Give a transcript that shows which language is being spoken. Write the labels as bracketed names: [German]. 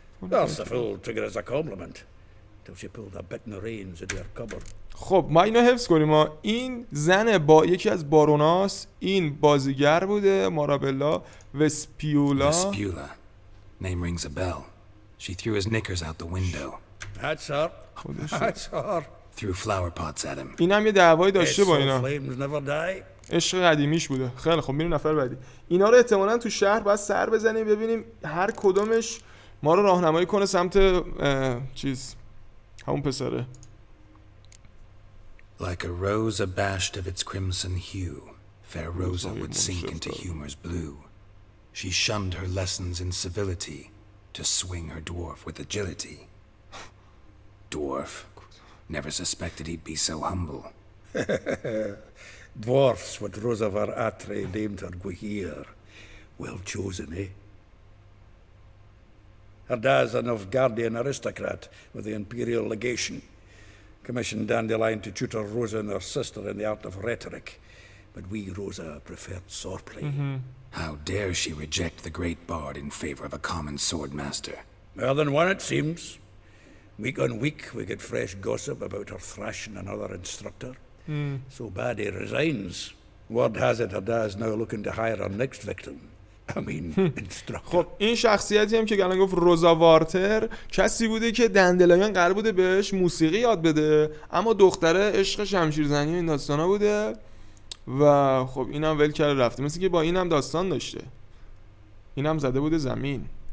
[English] That's the fool took it as a compliment. Till she pulled a bit in the reins into her cupboard. [Persian] خب ما اینو حفظ کنیم. این زن با یکی از باروناست. این بازیگر بوده. مارابلا وسپیولا. [English] Name rings a bell. She threw his knickers out the window. That's her. That's her. Threw flower pots at him. [Persian] این هم یه دعوایی داشته با اینا. [English] Flames never die. [Persian] عشق قدیمیش بوده. خیلی خب میریم نفر بعدی. اینا رو احتمالاً تو شهر باید سر بزنیم ببینیم هر کدومش ما رو راهنمایی کنه سمت چیز همون پسره. [English] Like a rose abashed of its crimson hue, fair Rosa would sink into humor's blue. She shunned her lessons in civility to swing her dwarf with agility. Dwarf. Never suspected he'd be so humble. Dwarfs what Rosa var Atre named her Gwahir. Well chosen, eh? Her dad's an Novgardian aristocrat with the Imperial Legation. Commissioned Dandelion to tutor Rosa and her sister in the art of rhetoric. But we, Rosa, preferred swordplay. How dare she reject the great bard in favor of a common swordmaster? More than one, it seems. Week on week, we get fresh gossip about her thrashing another instructor. So Baddie resigns. Word has it her dad's now looking to hire her next victim. I mean, instructor. [Persian] خب این شخصیتی هم که الان گفت روزا وارتر کسی بوده که دندلایان قرار بوده بهش موسیقی یاد بده، اما دختره عشق شمشیرزنی و این داستانا بوده و خب اینم ول کرده رفته. مثل که با اینم داستان داشته، اینم زده بوده زمین.